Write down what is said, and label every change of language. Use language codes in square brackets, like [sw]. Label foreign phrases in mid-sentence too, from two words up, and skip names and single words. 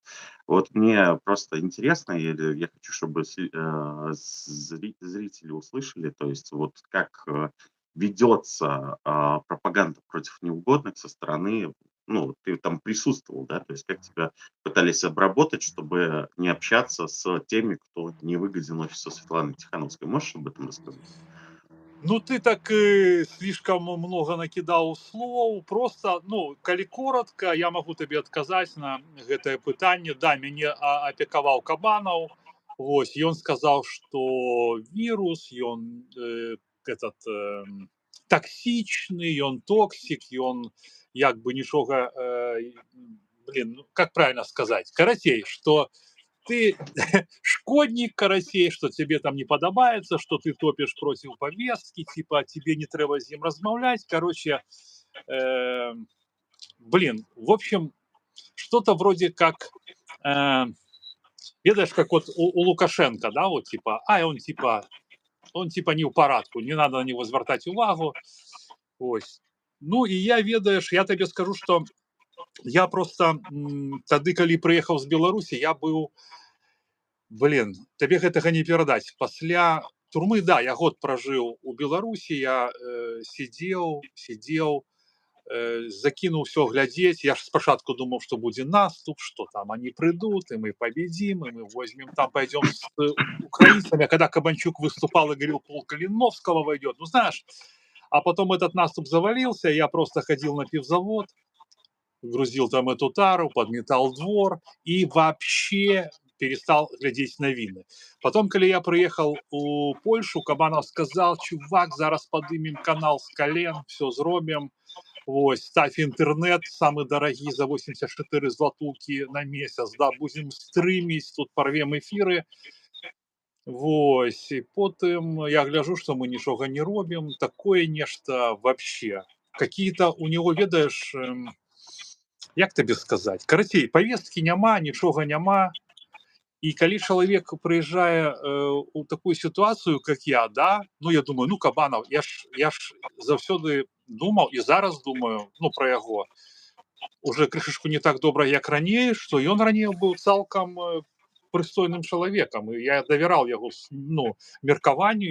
[ru] Вот мне просто интересно, или я хочу, чтобы зрители услышали, то есть вот как ведется пропаганда против неугодных со стороны, ну, ты там присутствовал, да, то есть как тебя пытались обработать, чтобы не общаться с теми, кто не выгоден офису Светланы Тихановской. Можешь об этом рассказать? Ну, ты так слишком много накидаў слоў. [be] Просто, ну, калі коротко, я могу табе адказаць на гэтае пытанне. Да, мяне апекаваў Кабанаў. Вось, ён сказаў, што вірус, ён этот таксічны, ён токсік, ён як бы нічога, ну, [ru] как правильно сказаць? [be] Карацей, што ты шкодник, карацей, [ru] что тебе там не подобается, что ты топишь против повестки, типа [be] тебе не трэба з ім размаўляць. [ru] Короче, э, в общем, что-то вроде как, э, ведаешь, как вот у Лукашенко, да, вот типа, он типа не ў парадку, не надо на него [be] звяртаць увагу. Ось. Ну і я, ведаеш, я табе скажу, что я просто тады, калі прыехаў з Беларусі, я быў, табе гэтага не перадаць. Пасля турмы, да, я год пражыў у Беларусі, я сидзеў, закінуў все глядзець. Я ж спачатку думаў, што будзе наступ, [ru] что там они придут, и мы победим, и мы возьмем, там пойдем с украинцами. А когда Кабанчук выступал и говорил, пол Калиновского войдет, ну знаешь, а потом этот наступ завалился, я просто ходил на пивзавод, грузил там эту тару, подметал двор и вообще перестал [be] глядзець навіны. Потом, калі я прыехал у Польшу, Кабанов [ru] сказал, чувак, [be] зараз падымем канал з кален, все зробім, вось, [ru] ставь интернет самый дарагі за 84 златукі на месяц, да, будем стрыміць, тут порвем эфиры. [be] Вось, і потым я гляжу, что мы нічога не робім, такое нешта вообще. [ru] Какие-то у него, [be] ведаеш, як табе сказаць, карацей, повесткі няма, нічога няма. І калі чалавек прыязджае у такую сітуацыю, как я, да, ну я думаю, ну Кабанов, я ж заўсёды думаў і зараз думаю, ну, пра яго уже крышачку не так добра, як раней, што ён раней быў цалкам прыстойным чалавекам, і я давяраў яго, ну, меркаванню.